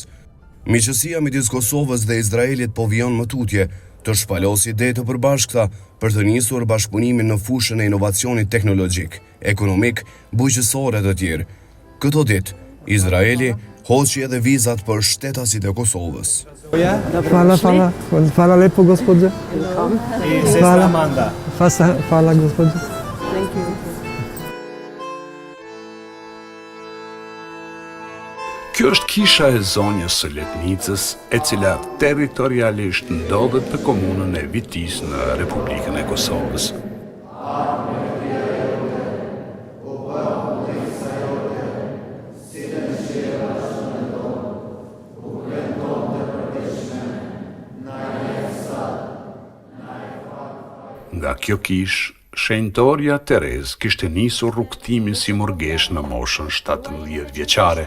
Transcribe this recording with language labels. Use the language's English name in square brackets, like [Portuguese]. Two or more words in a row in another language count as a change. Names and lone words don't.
[Albanian] Miqësia midis Kosovës dhe Izraelit po vijon më tutje të shpalosi ide të përbashkëta për të nisur bashkëpunimin në fushën e inovacionit teknologjik, ekonomik, bujqësor e të tjerë. Këto ditë, Izraeli hoqi edhe vizat për shtetasit e Kosovës. [Serbian] Hvala lepo, gospođe. I sestra Amanda. Hvala, gospođe. [Albanian] Kjo është kisha e zonjës së Letnicës, e cila territorialisht ndodhet në komunën e Vitis në Republikën e Kosovës. Nga kjo kish, shenjtoria Terez kishte nisur rrugtimin si murgesh në moshën 17 vjeçare.